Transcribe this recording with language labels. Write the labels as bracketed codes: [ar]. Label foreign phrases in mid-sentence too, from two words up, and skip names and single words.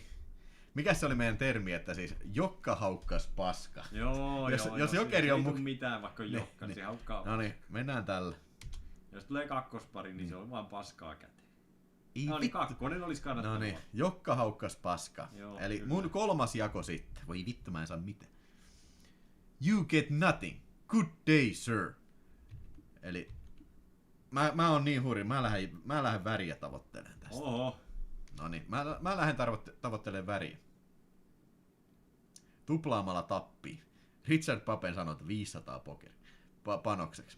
[fi] Mikä se oli meidän termi, että siis jokka haukkas paska? Joo, jos jokeri on mitään, vaikka on jokka, niin se haukkaa. No niin, mennään tällä. Jos tulee kakkospari, niin se on vaan paskaa käteen. Ei No niin, vittu. kakkonen olisi kannattavaa. No niin, jokka haukkas paska. Joo, eli kyllä. mun kolmas jako sitten. Voi vittu, mä en saa mitään. [en] You get nothing. Good day, sir. [fi] Eli mä oon niin hurja, mä lähden väriä tavoittelemaan tästä. Oho. No niin, mä lähden tavoittelemaan väriä. Tuplaamalla tappii. Richard Papen sanoi, että 500 pokeri panokseksi.